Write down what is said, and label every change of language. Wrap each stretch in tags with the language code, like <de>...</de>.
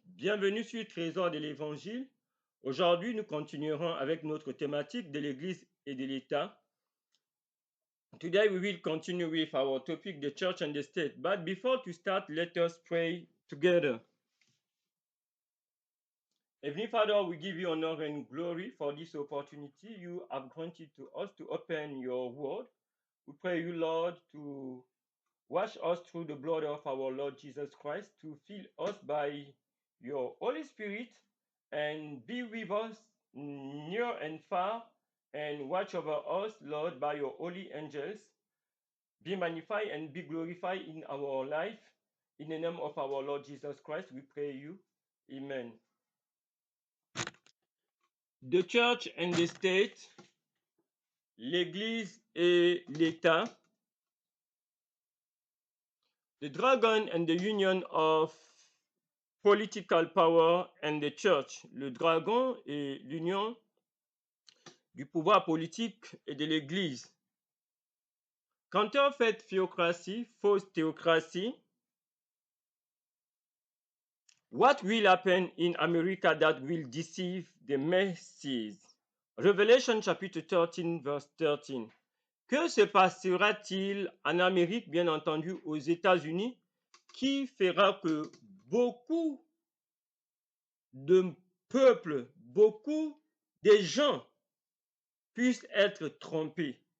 <fr>Bienvenue sur Trésor de l'Évangile. Aujourd'hui, nous continuerons avec notre thématique de l'Église et de l'État.</fr> <en>Today, we will continue with our topic, the church and the state. But before to start, let us pray together. Heavenly Father, we give you honor and glory for this opportunity you have granted to us to open your word. We pray you, Lord, to wash us through the blood of our Lord Jesus Christ, to fill us by your Holy Spirit and be with us near and far and watch over us, Lord, by your holy angels. Be magnified and be glorified in our life. In the name of our Lord Jesus Christ, we pray you. Amen. The church and the state,</en> <fr>l'Église et l'État.</fr> <en>The dragon and the union of political power and the church.</en> <fr>Le dragon et l'union du pouvoir politique et de l'Église.</fr> <en>Counterfeit theocracy,</en> <fr>fausse théocratie.</fr> <en>What will happen in America that will deceive the masses? Revelation chapitre 13, verse 13.</en> <fr>Que se passera-t-il en Amérique, bien entendu aux États-Unis, qui fera que beaucoup de peuples, beaucoup de gens puissent être trompés?</fr>